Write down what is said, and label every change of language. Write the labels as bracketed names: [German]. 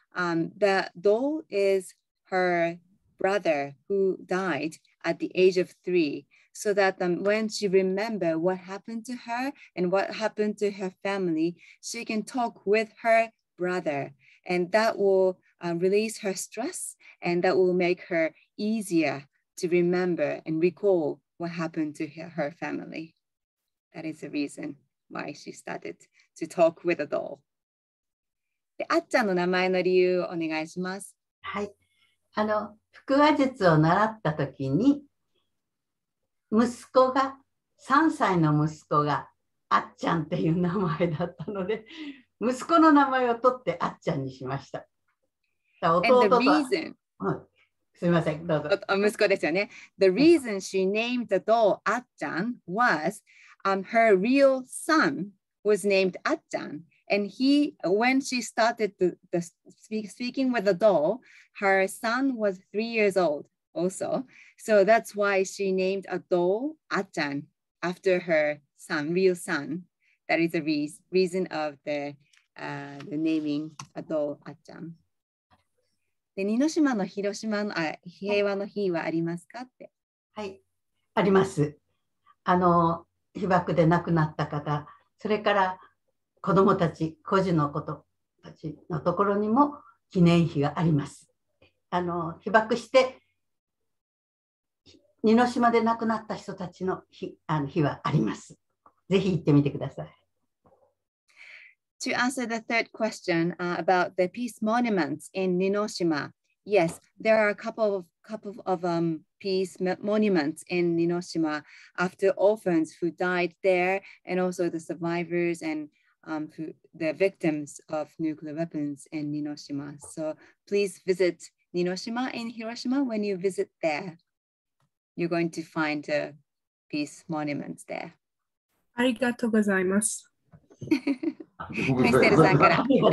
[English] The doll is her brother who died at the age of 3, so that when she remembers what happened to her and what happened to her family, she can talk with her brother, and that will release her stress, and that will make her easier to remember and recall what happened to her family. That is the reason why she started to talk with a doll. [Japanese] で、あっちゃんの名前の理由をお願いします。はい。腹話術を習ったときに、3歳の息子があっちゃんっていう名前だったので、息子の名前を取ってあっちゃんにしました。弟と。すみません、どうぞ。息子ですよね。 [English] The reason she named the doll あっちゃん was her real son was named あっちゃん. And when she started speaking with the doll, her son was 3 years old also. So that's why she named a doll あっちゃん after her son, real son. That is the reason of the naming a doll あっちゃん。 [Japanese] で、似島の広島の平和の日はありますかって。はい、あります。被爆で亡くなった方、それから子どもたち、孤児の子たちのところにも記念碑があります。被爆して似島で亡くなった人たちの碑はあります。ぜひ行ってみてください。 [English] To answer the third question about the peace monuments in Ninoshima, yes, there are a couple of peace monuments in Ninoshima after orphans who died there, and also the survivors and the victims of nuclear weapons in Ninoshima. So please visit Ninoshima in Hiroshima. When you visit there, you're going to find peace monuments there. [Japanese] ありがとうございます。 Crystal さんから。